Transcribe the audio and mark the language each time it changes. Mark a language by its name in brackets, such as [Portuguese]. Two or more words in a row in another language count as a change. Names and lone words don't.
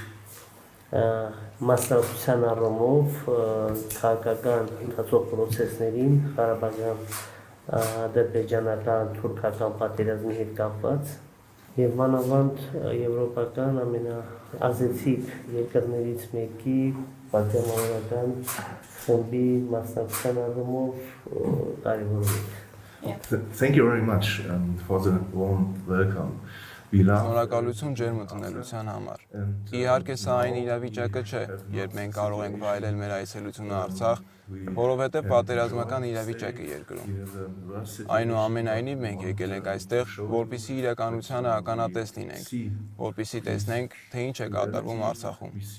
[Armenian] մասնակցության առումով քաղաքական ընթացող պրոցեսներին Ղարաբաղյան ադրբեջանական թուրքական պատերազմի հետ կապված եւ մանավանդ եվրոպական ամենաազդեցիկ երկրներից մեկի պատերազմական խմբի մասնակցության առումով կարևոր է։ [English] Thank you very much for the warm welcome. [Armenian] Շնորհակալություն ջերմ ընդունելության համար։ Իհարկե սա այն իրավիճակը չէ, երբ մենք կարող ենք վայելել մեր այցելությունը Արցախ, որովհետև պատերազմական իրավիճակ է երկրում։ Այնուամենայնիվ մենք եկել ենք այստեղ, որպեսզի իրականությանը ականատես լինենք, որպեսզի տեսնենք, թե ինչ է կատարվում Արցախում։